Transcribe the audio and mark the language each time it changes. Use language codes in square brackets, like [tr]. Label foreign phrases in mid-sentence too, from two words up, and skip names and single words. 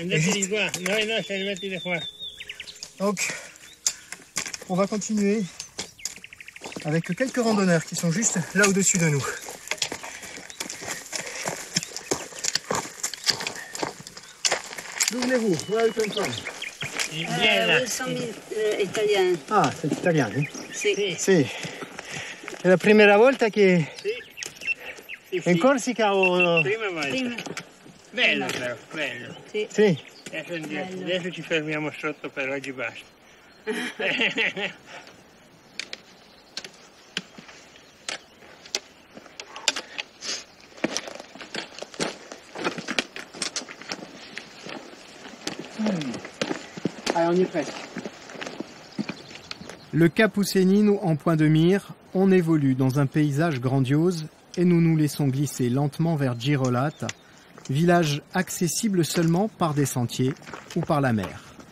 [fr] Donc, on va continuer avec quelques randonneurs qui sont juste là au-dessus de nous. D'où venez-vous? [en] Where are you come from? [it] Italiano. [fr] Ah, c'est italien, hein? [it] Sì. Sì. È la prima volta che Sì, in Corsica o... prima volta. Prima. Bello però, bello. Sì. Sì. Adesso, adesso ci fermiamo sotto, per oggi basta. [fr] Allez, on y est presque. Le Cap Ousenine en point de mire, on évolue dans un paysage grandiose et nous nous laissons glisser lentement vers Girolate, village accessible seulement par des sentiers ou par la mer.